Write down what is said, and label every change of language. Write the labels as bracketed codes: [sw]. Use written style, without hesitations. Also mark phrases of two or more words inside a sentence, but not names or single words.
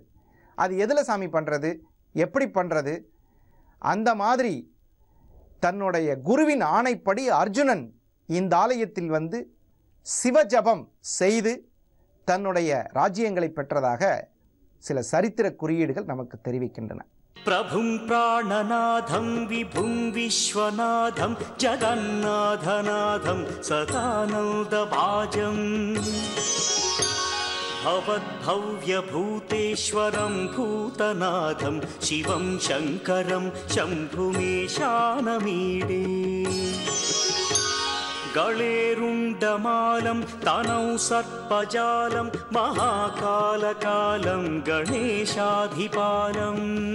[ta] அது எதில் சாமி பண்ணுறது, எப்படி பண்ணுறது? அந்த மாதிரி தன்னுடைய குருவின் ஆணைப்படி அர்ஜுனன் இந்த ஆலயத்தில் சிவஜபம் செய்து தன்னுடைய ராஜ்யங்களை பெற்றதாக சில சரித்திர குறியீடுகள் நமக்கு தெரிவிக்கின்றன. [sa] प्रभुम् प्राणनाथम् विभुम् विश्वनाथम् जगन्नाथनाथम् सदानन्दभाजम् भवद्भव्यभूतेश्वरं भूतनाथं शिवं शङ्करं शम्भुमीशानमीडे गळेरुण्डमालं तनौ सर्पजालं महाकालकालं गणेशाधिपालम्